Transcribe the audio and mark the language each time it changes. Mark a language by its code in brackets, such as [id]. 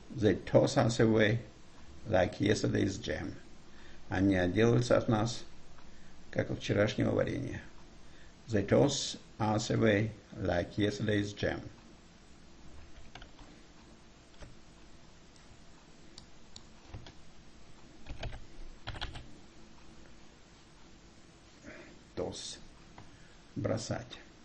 [en] They toss us away like yesterday's jam. [ru] Они отделаются от нас, как от вчерашнего варенья. [en] They toss us away like yesterday's jam. Toss. Бросать.